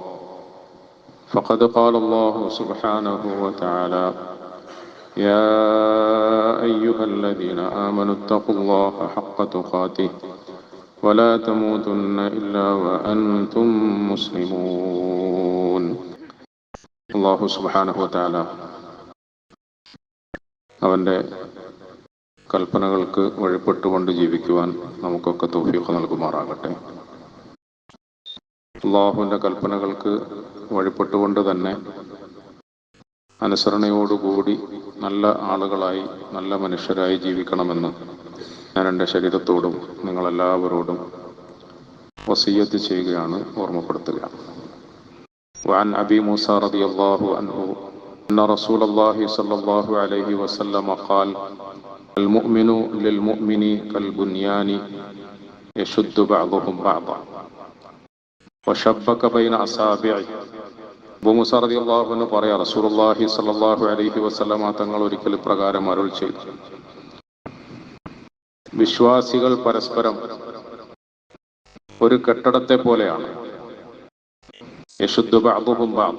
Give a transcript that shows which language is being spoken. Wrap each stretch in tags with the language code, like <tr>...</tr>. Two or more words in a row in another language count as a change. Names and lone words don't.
<ar>فقد قال الله سبحانه وتعالى: يا أيها الذين آمنوا اتقوا الله حق تقاته ولا تموتن إلا وأنتم مسلمون.</ar> <ml>അല്ലാഹു</ml> <ar>سبحانه وتعالى</ar> <ml>അവൻ്റെ കൽപ്പനകൾക്ക് വഴിപ്പെട്ടുകൊണ്ട് ജീവിക്കുവാൻ നമുക്കൊക്കെ തൗഫീഖ് നൽകുമാറാകട്ടെ. അല്ലാഹുവിൻ്റെ കൽപ്പനകൾക്ക് വഴിപ്പെട്ടുകൊണ്ട് തന്നെ അനുസരണയോടുകൂടി നല്ല ആളുകളായി, നല്ല മനുഷ്യരായി ജീവിക്കണമെന്ന് ഞാൻ എൻ്റെ ശരീരത്തോടും നിങ്ങളെല്ലാവരോടും വസിയ്യത്ത് ചെയ്യുകയാണ്, ഓർമ്മപ്പെടുത്തുകയാണ്.</ml> <ar>وعن أبي موسى رضي الله عنه أن رسول الله صلى الله عليه وسلم قال: المؤمن للمؤمن كالبنيان يشد بعضهم بعضا وشبك بين أصابعه.</ar> <ml>അബൂ മൂസ</ml> <ar>رضي الله عنه</ar> <ml>പറയാ,</ml> <ar>رسول الله صلى الله عليه وسلم</ar> <ml>തങ്ങൾ ഒരിക്കൽ പ്രകാരം അരുൾ ചെയ്തു: വിശ്വാസികൾ പരസ്പരം ഒരു കെട്ടിടത്തെ പോലെയാണ്.</ml> <ar>يشد بعضهم بعضا.</ar>